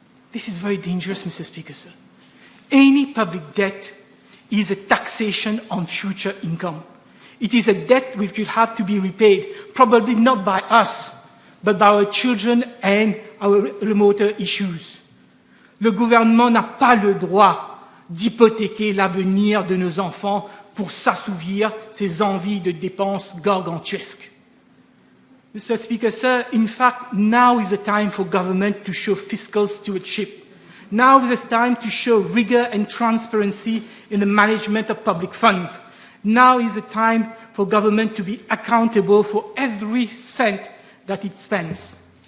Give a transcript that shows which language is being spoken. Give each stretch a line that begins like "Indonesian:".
English: This is very dangerous, Mr. Speaker, sir. Any public debt is a taxation on future income. It is a debt which will have to be repaid, probably not by us, but by our children and our remoter issues.
French: Le gouvernement n'a pas le droit d'hypothéquer l'avenir de nos enfants pour s'assouvir ses envies de dépenses gargantuesques.
English: Mr. Speaker, sir, in fact, now is the time for government to show fiscal stewardship. Now is the time to show rigor and transparency in the management of public funds. Now is the time for government to be accountable for every cent that it spends.